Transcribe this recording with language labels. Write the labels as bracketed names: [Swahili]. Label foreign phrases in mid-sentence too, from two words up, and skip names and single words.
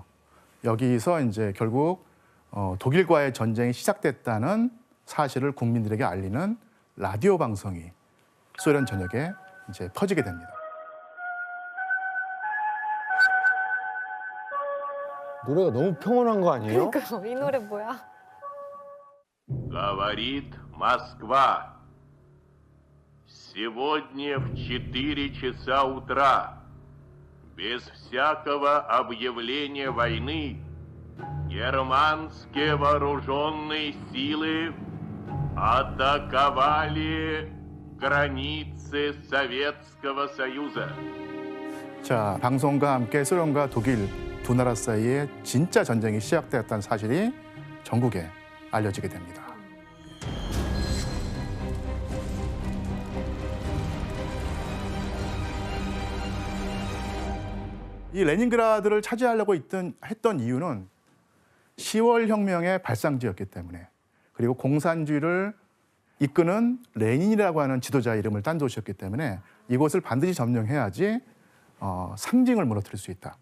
[Korean] 여기서 이제 결국 독일과의 전쟁이 시작됐다는 사실을 국민들에게 알리는 라디오 방송이 소련 전역에 이제 퍼지게 됩니다. 노래가 너무 평온한 거 아니에요? 그러니까요. 이 노래 뭐야? [Russian] Говорит Москва. Сегодня в 4 часа утра, без всякого объявления войны, германские вооруженные силы атаковали границы Советского Союза. [Korean] 자, 방송과 함께 소련과 독일 두 나라 사이에 진짜 전쟁이 시작되었다는 사실이 전국에 알려지게 됩니다. 이 레닌그라드를 차지하려고 했던 이유는 10월 혁명의 발상지였기 때문에, 그리고 공산주의를 이끄는 레닌이라고 하는 지도자의 이름을 딴 도시였기 때문에 이곳을 반드시 점령해야지 상징을 무너뜨릴 수 있다.